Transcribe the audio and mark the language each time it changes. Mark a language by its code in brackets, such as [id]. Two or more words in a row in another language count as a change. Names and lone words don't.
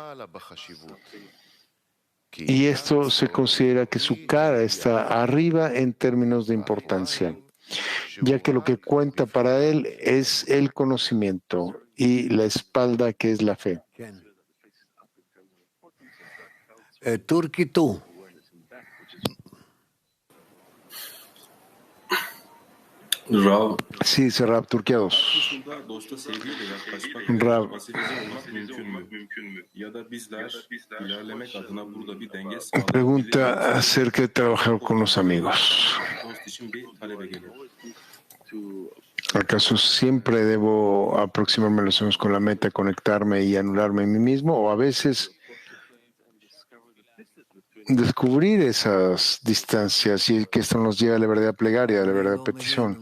[es] Y esto se considera que su cara está arriba en términos de importancia, ya que lo que cuenta para él es el conocimiento y la espalda que es la fe. Turki tú. Rav, Sí, dice Rab, Turquía 2. [tr] aslında dosta sevgiyle yaklaşmak Rav, pasifize olmak mümkün mü? Ya da bizler ilerlemek adına burada bir denge sağlayabilir [es] pregunta [tr] miyiz? [es] acerca de trabajar con los amigos. [tr] Dost için bir talebe geliyor. [es] ¿Acaso siempre debo aproximarme a los amigos con la meta, conectarme y anularme a mí mismo? ¿O a veces descubrir esas distancias y que esto nos lleva a la verdadera plegaria, a la verdadera petición?